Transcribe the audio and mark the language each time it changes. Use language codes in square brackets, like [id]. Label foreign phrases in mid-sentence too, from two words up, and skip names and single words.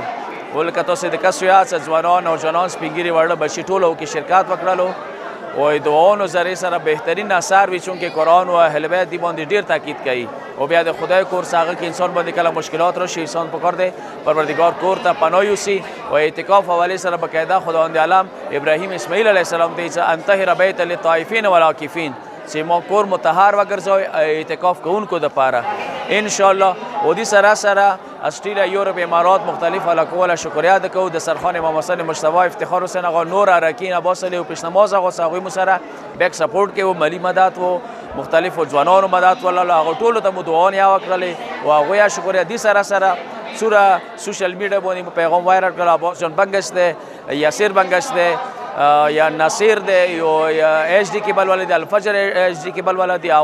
[ps] ولکه تاسو د کسو یاد ځوانان، نوجوانان، سپینګیري، واړه بچي ټولو کې شرکت وکړلو او دعاونو ذریعې سره بهترین اثار وي چونکې قرآن او اهل بیت دې باندې ډېر تاکید کوي او بیا د خدای کور څخه هغه کې انسان باندې کله مشکلات راشي انسان پکار دی پروردګار کور ته پناه یوسي او اعتکاف حوالې سره باقاعده خداوند عالم ابراهیم اسماعیل [ar] علیه السلام [ps] ته چې [ar] انطهر بیت للطائفین والعاکفین [ps] چې ما کور مطهر وګرځوي اعتکاف کوونکو دپاره انشاءالله. او دې سره سره استرالیا، یورپ، امارات مختلف علاقو والا شکریا ادا کوو. دسترخوان امام حسن مجتبی افتخار حسین آقا، نور اراکین، عباس علی او پیشنماز آقا هغوی مو سره [en] back support [ps] کوي، مالي مدد و مختلفو ځوانانو مدد ولله هغو ټولو ته مو دعاونه وکړلې او هغوی یې شکریا. دې سره سره سوره [en] social media [ps] باندې مو پیغام وایرل کړل. عباس جان بنګش دی، یاسر بنګش دی، یا ناصر دی، یا [en] HD cable [ps] والا دی، الفجر [en] HD cable [ps] والا دی.